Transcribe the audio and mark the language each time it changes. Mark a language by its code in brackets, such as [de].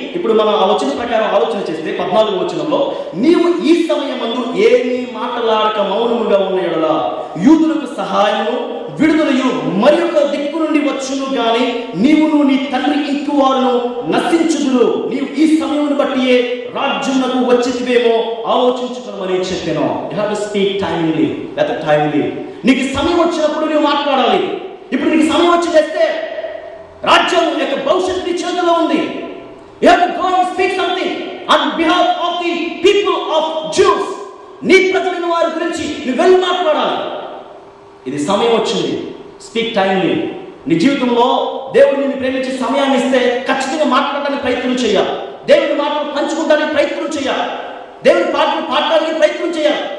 [te] ఇప్పుడు మనం ఆ వచనం ప్రకారం ఆలోచన చేస్తే 14వ వచనంలో, నీవు ఈ సమయమందు ఏమీ మాట్లాడక మౌనముగా ఉన్న యెడల యూదులకు సహాయము విడుదలయు మరి ఒక దిక్కు నుండి వచ్చును గాని నీవును నీ తండ్రి ఇంటి వారును నశించుదురు. నీవు ఈ సమయమును బట్టియే రాజ్యమునకు వచ్చితివేమో ఆలోచించుకోమని చెప్పాను. [en] You have to speak timely. [te] లేదా టైమ్లీ. నీకు సమయం వచ్చినప్పుడు నువ్వు మాట్లాడాలి. ఇప్పుడు నీకు సమయం వచ్చి చేస్తే రాజ్యం యొక్క భవిష్యత్తు నీ చేతిలో ఉంది. [en] You have to go and speak something on behalf of the people of Jews. [te] నీ ప్రజలైన వారి గురించి నువ్వు వెళ్ళి మాట్లాడాలి. ఇది సమయం వచ్చింది. [en] Speak timely. [te] నీ జీవితంలో దేవుడు నిన్ను ప్రేమించే సమయాన్ని ఇస్తే ఖచ్చితంగా మాట్లాడడానికి ప్రయత్నం చేయాలి. దేవుని మాటలు పంచుకోవడానికి ప్రయత్నం చేయాలి. దేవుని పాటలు పాడడానికి ప్రయత్నం చేయాలి.